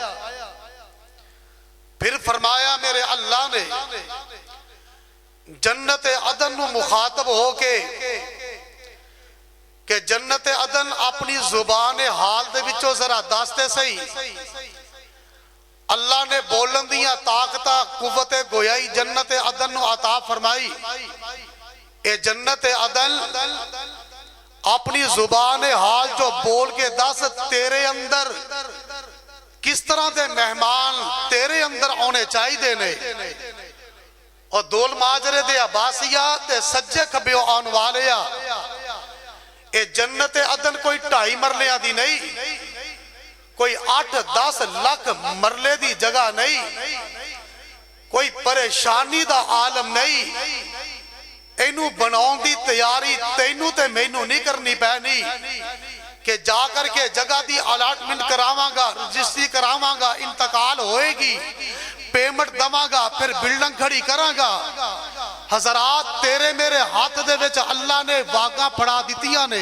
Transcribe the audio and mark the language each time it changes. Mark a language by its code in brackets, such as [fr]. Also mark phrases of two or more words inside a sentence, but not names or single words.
[pa] پھر فرمایا میرے اللہ نے جنت عدن نو مخاطب ہو کے کہ جنت عدن اپنی زبان حال دے وچوں ذرا دستے سہی. اللہ نے بولن دیاں طاقتاں قوت گویائی جنت عدن نو عطا فرمائی. اے جنت عدن اپنی زبان حال جو بول کے دس تیرے اندر کس طرح دے مہمان تیرے اندر آنے چاہی دینے. اور دول ماجرے دے عباسیہ تے سجے کھبیو آن والیا. اے جنت عدن کوئی 2.5 مرلیاں دی نہیں, کوئی 8-10 لاکھ مرلے دی جگہ نہیں, کوئی پریشانی دا عالم نہیں. اینو بناؤں دی تیاری تینو تے مینو نہیں کرنی پہنی کہ جا کر کے جگہ دی الاٹمنٹ کراواں گا, رجسٹری کراواں گا, انتقال ہوئے گی, پیمنٹ دماں گا, پھر بلڈنگ کھڑی کراں گا. حضرات تیرے میرے ہاتھ دے وچ اللہ نے واقعہ پڑھا دیتیاں نے.